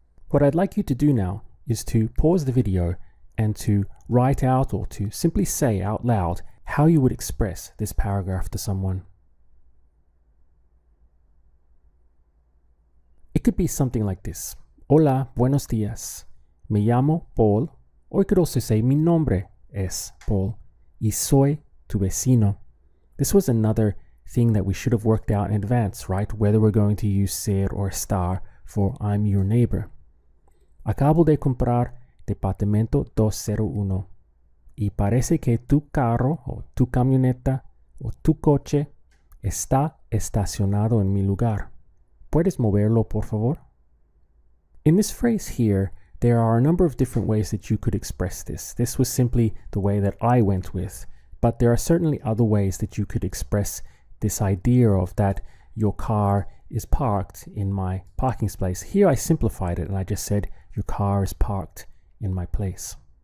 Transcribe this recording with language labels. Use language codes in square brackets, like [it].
[en] What I'd like you to do now is to pause the video and to write out or to simply say out loud how you would express this paragraph to someone. It could be something like this. [es] Hola, buenos días. Me llamo Paul. [en] Or you could also say [es] mi nombre es Paul y soy tu vecino. [en] This was another thing that we should have worked out in advance, right? Whether we're going to use ser or estar for I'm your neighbor. [es] Acabo de comprar departamento 201 y parece que tu carro o tu camioneta o tu coche está estacionado en mi lugar. ¿Puedes moverlo, por favor? [en] In this phrase here, there are a number of different ways that you could express this. This was simply the way that I went with, but there are certainly other ways that you could express this idea of that your car is parked in my parking space. Here I simplified it and I just said your car is parked in my place.